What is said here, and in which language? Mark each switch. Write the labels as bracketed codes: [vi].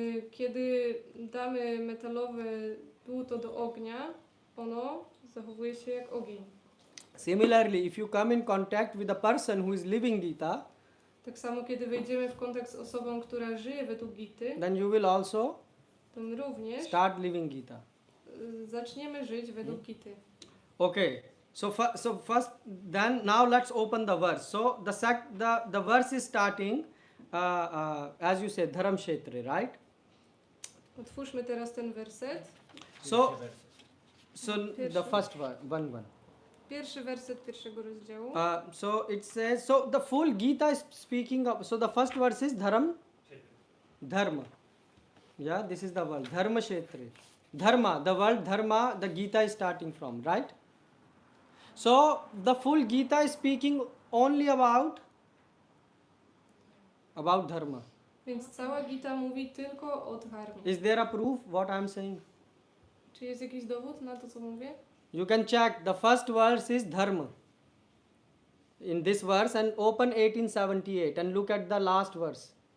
[pl] Kiedy damy metalowe dłuto do ognia, ono zachowuje się jak ogień. [en] Similarly, if you come in contact with a person who is living Gita, [pl] Tak samo kiedy wejdziemy w kontakt z osobą, która żyje według Gity, [en] then you will also [pl] to my również [en] start living Gita. [pl] zaczniemy żyć według Gity. [en] Okay, so first, then now let's open the verse. So the verse is starting, as you said, Dharam Kshetri, right? [pl] Otwórzmy teraz ten werset. [en] So the first one. [pl] Pierwszy werset pierwszego rozdziału. [en] So it says, so the full Gita is speaking of, so the first verse is Dharma. Yeah, this is the word, Dharma Kshetri. Dharma, the word Dharma, the Gita is starting from, right? So the full Gita is speaking only about Dharma. [pl] Więc cała Gita mówi tylko o dharmie. [en] Is there a proof what I am saying? [pl] Czy jest jakiś dowód na to, co mówię? [en] You can check, the first verse is Dharma. In this verse, and open 1878 and look at the last verse.